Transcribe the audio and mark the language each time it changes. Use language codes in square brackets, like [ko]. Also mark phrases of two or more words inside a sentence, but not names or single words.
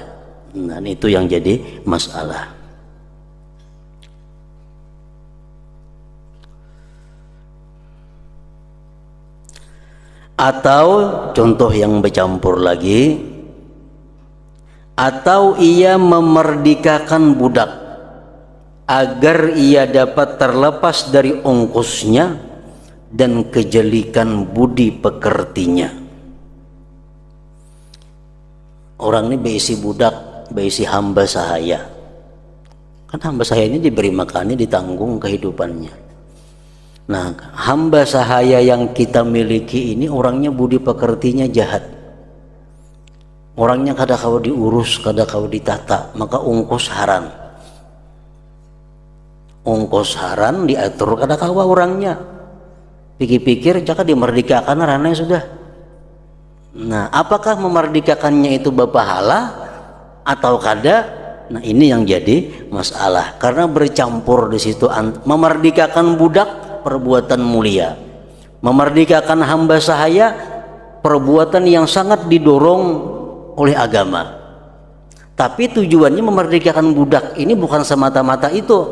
[id] Nah, itu yang jadi masalah. Atau contoh yang bercampur lagi, atau ia memerdekakan budak agar ia dapat terlepas dari ongkosnya dan kejelikan budi pekertinya. Orang ini berisi budak, berisi hamba sahaya. Kan hamba sahaya ini diberi makannya, ditanggung kehidupannya. Nah, hamba sahaya yang kita miliki ini orangnya budi pekertinya jahat. [bjn] Orangnya kada kau diurus, kada kau ditata, maka ongkos haran. Ongkos haran diatur kada kawa orangnya. Pikir-pikir jaka dimerdekakan ranai sudah. [id] Nah, apakah memerdekakannya itu berpahala atau kada? Nah, ini yang jadi masalah karena bercampur di situ. Memerdekakan budak perbuatan mulia, memerdekakan hamba sahaya perbuatan yang sangat didorong oleh agama. Tapi tujuannya memerdekakan budak ini bukan semata-mata itu.